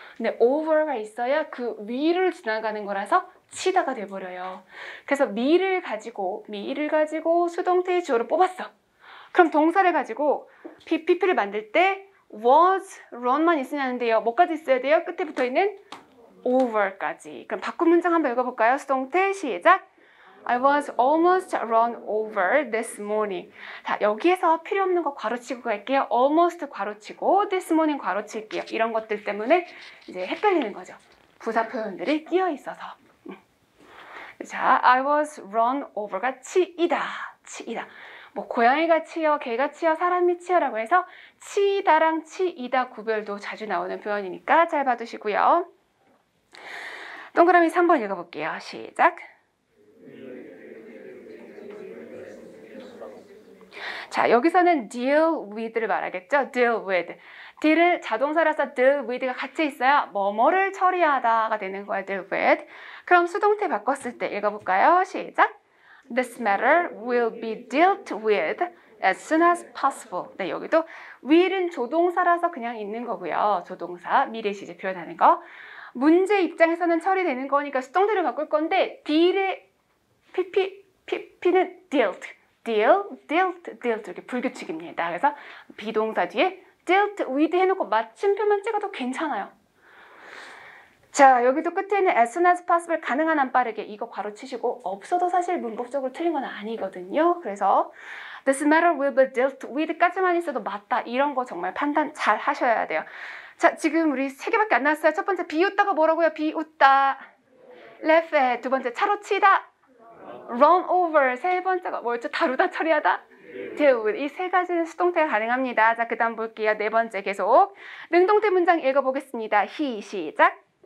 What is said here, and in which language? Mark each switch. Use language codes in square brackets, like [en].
[ko] 근데 over가 있어야 그 위를 지나가는 거라서 치다가 돼버려요. 그래서 me를 가지고 수동태의 주어를 뽑았어. 그럼 동사를 가지고 PP를 만들 때 was, run만 있으면 하는데요. 뭐까지 있어야 돼요? 끝에 붙어있는 over까지. 그럼 바꾼 문장 한번 읽어볼까요? 수동태 시작. [en] I was almost run over this morning. [ko] 자, 여기에서 필요 없는 거 괄호치고 갈게요. almost 괄호치고 this morning 괄호칠게요. 이런 것들 때문에 이제 헷갈리는 거죠. 부사 표현들이 끼어 있어서. 자, I was run over가 치이다. 뭐 고양이가 치여, 개가 치여, 사람이 치여라고 해서 치다랑 치이다 구별도 자주 나오는 표현이니까 잘 봐두시고요. 동그라미 3번 읽어볼게요. 시작. 자, 여기서는 deal with를 말하겠죠. [en] deal with. [ko] deal을 자동사라서 deal with가 같이 있어야 뭐뭐를 처리하다가 되는 거예요. [en] deal with. [ko] 그럼 수동태 바꿨을 때 읽어볼까요? 시작. [en] This matter will be dealt with as soon as possible. [ko] 네, 여기도 will은 조동사라서 그냥 있는 거고요. 조동사, 미래 시제 표현하는 거. 문제 입장에서는 처리되는 거니까 수동태를 바꿀 건데 deal의 pp는 dealt, dealt 이렇게 불규칙입니다. 그래서 비동사 뒤에 dealt with 해놓고 마침표만 찍어도 괜찮아요. 자, 여기도 끝에는 [en] as soon as possible, [ko] 가능한 한 빠르게, 이거 괄호 치시고 없어도 사실 문법적으로 틀린 건 아니거든요. 그래서 [en] this matter will be dealt with [ko] 까지만 있어도 맞다, 이런 거 정말 판단 잘 하셔야 돼요. 자, 지금 우리 3개밖에 안 나왔어요. 첫 번째 비웃다가 뭐라고요? 비웃다, [en] laugh at. [ko] 두 번째 차로 치다, run over. 세 번째가 뭐였죠? 다루다, 처리하다, deal with. 이 세 가지는 수동태가 가능합니다. 자, 그 다음 볼게요. 네 번째 계속 능동태 문장 읽어보겠습니다. 시작.